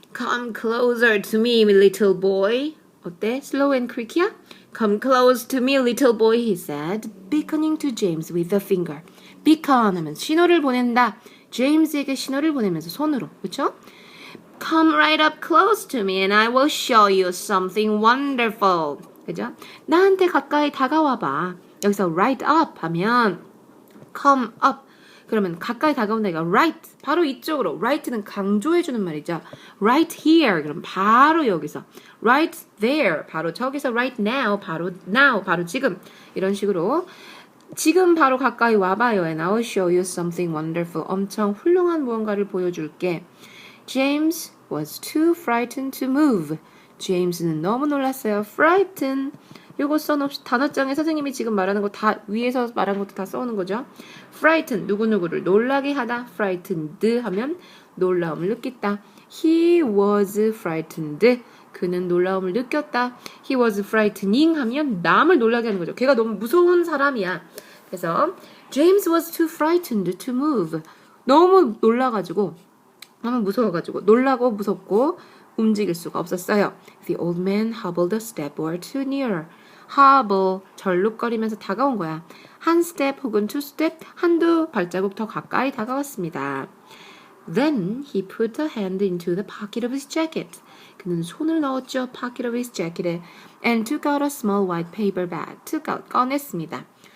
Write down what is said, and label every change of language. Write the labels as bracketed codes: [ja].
[en] Come closer to me little boy. [ko] 어때? [en] slow and creaky [ko] 야? [en] Come close to me little boy he said, beckoning to James with a finger. [ko] beacon 하면 신호를 보낸다. 제임스에게 신호를 보내면서 손으로 그쵸? [en] Come right up close to me and I will show you something wonderful. [ko] 그죠? 나한테 가까이 다가와봐. 여기서 right up 하면 come up. 그러면 가까이 다가온다니까 right. 바로 이쪽으로. right는 강조해주는 말이죠. [en] right here. [ko] 그럼 바로 여기서. [en] right there. [ko] 바로 저기서 [en] right now. [ko] 바로 지금. 이런 식으로. 지금 바로 가까이 와봐요. [en] And I will show you something wonderful. [ko] 엄청 훌륭한 무언가를 보여줄게. [en] James was too frightened to move. [ko] 제임스는 너무 놀랐어요. [en] frightened. [ko] 요거 써놓읍시다. 단어장에 선생님이 지금 말하는 거 다 위에서 말한 것도 다 써오는 거죠. frighten 누구누구를 놀라게 하다. frightened 하면 놀라움을 느꼈다. [en] He was frightened. [ko] 그는 놀라움을 느꼈다. [en] He was frightening [ko] 하면 남을 놀라게 하는 거죠. 걔가 너무 무서운 사람이야. [en] 그래서 James was too frightened to move. [ko] 너무 놀라가지고 너무 무서워가지고 놀라고 무섭고 움직일 수가 없었어요. [en] The old man hobbled a step or two nearer. [ko] hobble 절룩거리면서 다가온 거야. 한 step 혹은 two step 한두 발자국 더 가까이 다가왔습니다. [en] Then he put a hand into the pocket of his jacket. [ko] 그는 손을 넣었죠. [en] pocket of his jacket [ko] 에 [en] and took out a small white paper bag. [ko] took out 꺼냈습니다.